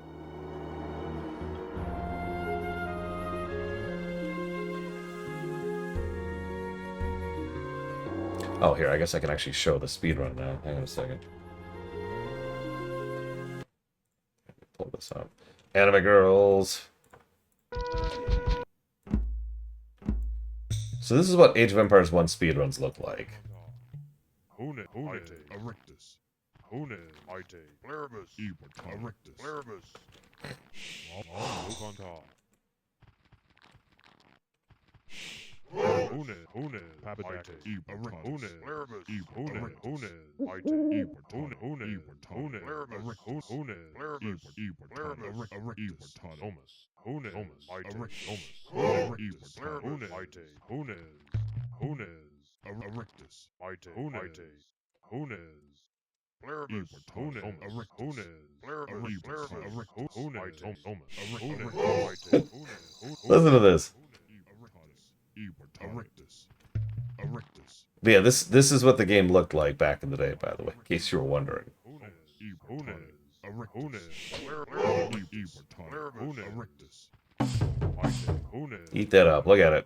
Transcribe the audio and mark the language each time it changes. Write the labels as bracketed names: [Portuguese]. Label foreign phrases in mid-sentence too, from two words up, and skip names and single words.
[English] Oh, here, I guess I can actually show the speedrun now. Hang on a second. Pull this up. Anime girls. So this is what Age of Empires 1 speedruns look like. Hune, Erectus. Hune, Ite, Blaribus, Erectus, Blaribus. Lucantar. Hune, Papadate, Hune, Blaribus, Hune, Ite, Hune, Blaribus, Hune, Blaribus, Thomas, Hune, Ite, Hune, Ite, Hune, Erectus, Ite, Hunes, Blaribus, Hunes, Listen to this. But yeah, this is what the game looked like back in the day, by the way, in case you were wondering. Eat that up. Look at it.